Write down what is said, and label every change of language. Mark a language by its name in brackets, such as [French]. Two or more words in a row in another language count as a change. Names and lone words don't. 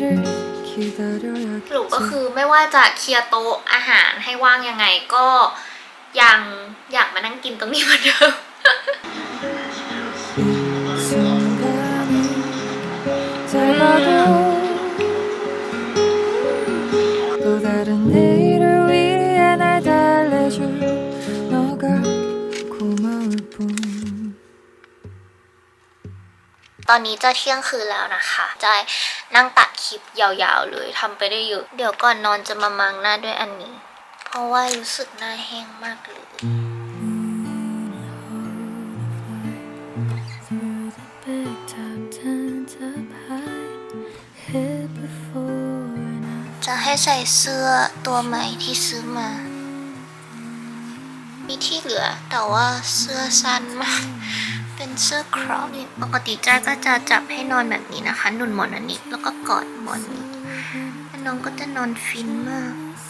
[Thai] สรุปก็คือไม่ว่าจะเคลียร์โต๊ะอาหารให้ว่างยังไงก็ยังอยากมานั่งกินตรงนี้เหมือนเดิม [Korean] 또 다른 내일을 위해 날 달래줄 너가 고마울 뿐 [Thai] ตอนนี้จะเที่ยงคืนแล้วนะคะจะนั่งตัดคลิปยาวๆเลยทำไปได้เยอะเดี๋ยวก่อนนอนจะมามังหน้าด้วยอันนี้เพราะว่ารู้สึกหน้าแห้งมากเลย จะให้ใส่เสื้อตัวใหม่ที่ซื้อมามีที่เหลือแต่ว่าเสื้อสั้นมากเป็นเสื้อครอปปกติจ้าก็จะจับให้นอนแบบนี้นะคะหนุนหมอนอันนี้แล้วก็กอดหมอนนี้แล้วน้องก็จะนอนฟินมาก